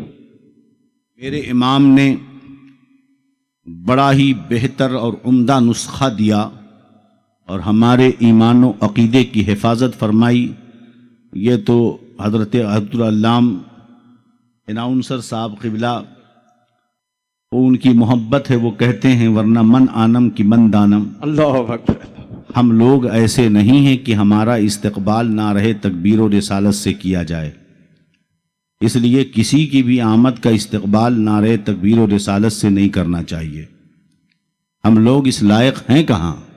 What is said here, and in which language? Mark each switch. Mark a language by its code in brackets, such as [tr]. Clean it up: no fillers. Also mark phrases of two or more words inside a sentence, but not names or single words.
[ur] میرے امام نے بڑا ہی بہتر اور عمدہ نسخہ دیا اور ہمارے ایمان و عقیدے کی حفاظت فرمائی. یہ تو حضرت عبدالعلام اناؤنسر صاحب قبلہ وہ ان کی محبت ہے، وہ کہتے ہیں ورنہ [fa] من آنم کی من دانم. [ur] اللہ اکبر. ہم لوگ ایسے نہیں ہیں کہ ہمارا استقبال نعرہ تکبیر و رسالت سے کیا جائے، اس لیے کسی کی بھی آمد کا استقبال نعرہ تکبیر و رسالت سے نہیں کرنا چاہیے. ہم لوگ اس لائق ہیں کہاں.